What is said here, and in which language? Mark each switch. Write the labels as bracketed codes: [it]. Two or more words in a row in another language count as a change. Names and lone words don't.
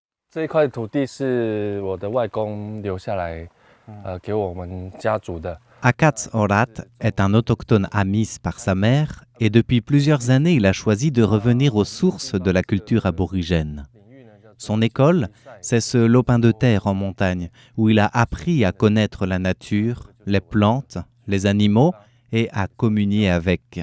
[zh] 这一块土地是我的外公留下来，给我们家族的。 [fr] Akats Orat est un autochtone Amis par sa mère et depuis plusieurs années, il a choisi de revenir aux sources de la culture aborigène. Son école, c'est ce lopin de terre en montagne où il a appris à connaître la nature, les plantes, les animaux et à communier avec.